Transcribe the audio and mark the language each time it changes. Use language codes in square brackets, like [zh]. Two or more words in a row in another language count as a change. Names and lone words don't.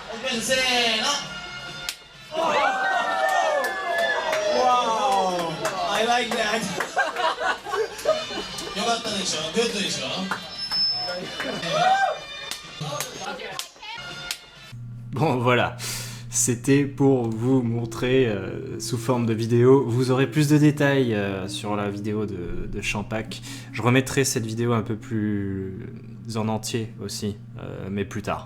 [ja] せーの。Wow! [en] I like that! [ja] よかったでしょ？グッドでしょ？ [fr] Bon voilà, c'était pour vous montrer sous forme de vidéo. Vous aurez plus de détails sur la vidéo de Champak. Je remettrai cette vidéo un peu plus en entier aussi, mais plus tard.